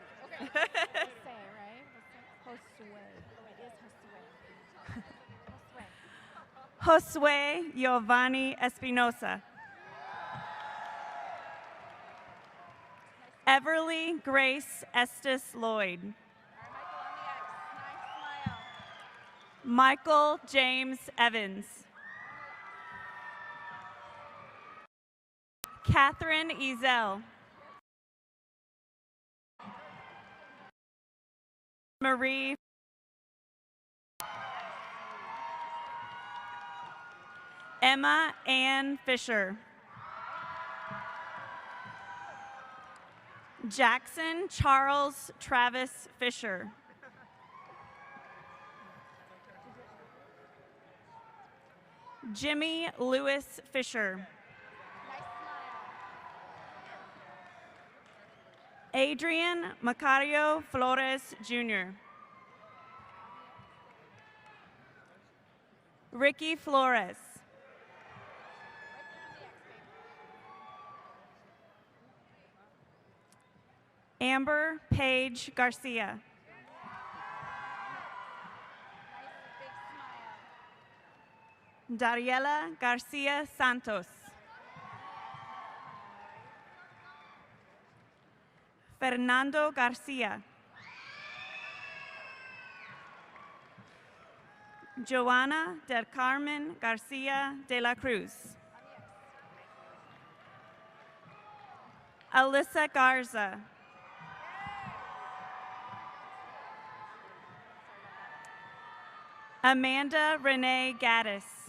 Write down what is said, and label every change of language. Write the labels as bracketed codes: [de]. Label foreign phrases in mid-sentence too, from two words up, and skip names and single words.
[en] Jose, right? Josue. It is Josue. Josue Giovanni Espinosa. Everly Grace Estes Lloyd. Michael James Evans. Catherine Ezel. Marie. Emma Ann Fisher. Jackson Charles Travis Fisher. Jimmy Lewis Fisher. Adrian Macario Flores Jr. Ricky Flores. Amber Paige Garcia. Dariela Garcia Santos. Fernando Garcia. Joanna del Carmen Garcia de la Cruz. Alyssa Garza. Amanda Renee Gaddis.